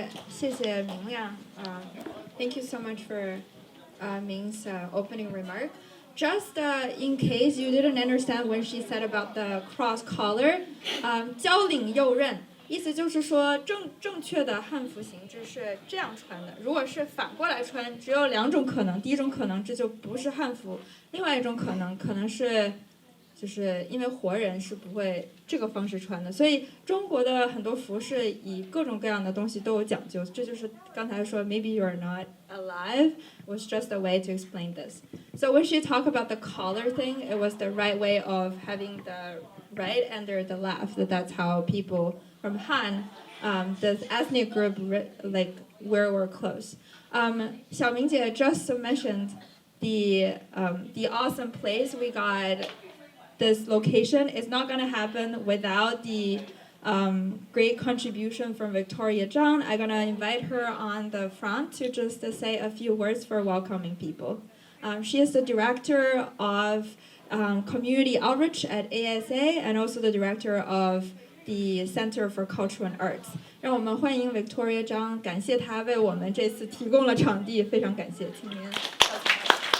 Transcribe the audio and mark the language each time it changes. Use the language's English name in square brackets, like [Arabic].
[Chinese] 谢谢明亮. [English] Thank you so much for Ming's opening remark. Just in case you didn't understand what she said about the cross collar, [Chinese] 交领右衽，意思就是说正确的汉服形制是这样穿的。如果是反过来穿，只有2种可能。第一种可能这就不是汉服，另外一种可能是，就是因为活人是不会这个方式穿的。所以中国的很多服饰以各种各样的东西都有讲究。这就是刚才说 [English] maybe you are not alive was just a way to explain this. So when she talked about the collar thing, it was the right way of having the right under the left. That's how people from Han, this ethnic group, like wear our clothes. 小明姐 just mentioned the awesome place we got. This location is not going to happen without the great contribution from Victoria Zhang. I'm going to invite her on the front to just say a few words for welcoming people. She is the director of community outreach at ASA and also the director of the Center for Cultural and Arts. [Chinese] 让我们欢迎 Victoria Zhang， 感谢她为我们这次提供了场地，非常感谢，请您。